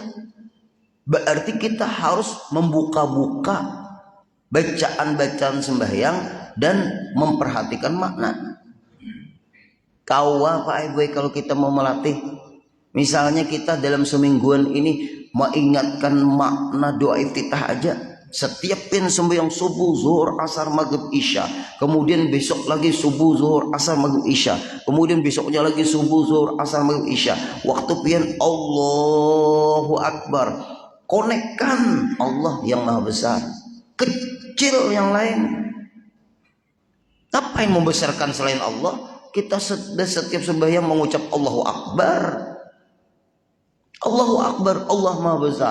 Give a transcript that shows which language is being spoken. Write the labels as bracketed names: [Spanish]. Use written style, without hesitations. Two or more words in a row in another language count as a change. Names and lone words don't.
[Indonesian] Berarti kita harus membuka-buka bacaan-bacaan sembahyang dan memperhatikan makna. Kawa Pak Ibu, kalau kita mau melatih, misalnya kita dalam semingguan ini mengingatkan makna doa iftitah aja. Setiap sembahyang subuh, zuhur, asar, maghrib, isya. Kemudian besok lagi subuh, zuhur, asar, maghrib, isya. Kemudian besoknya lagi subuh, zuhur, asar, maghrib, isya. Waktu pian [Arabic] الله أكبر. [Indonesian] Konekkan Allah yang maha besar. Kecil yang lain. Apa yang membesarkan selain Allah? Kita setiap sembahyang mengucap [Arabic] الله أكبر. الله أكبر, [Indonesian] Allah maha besar.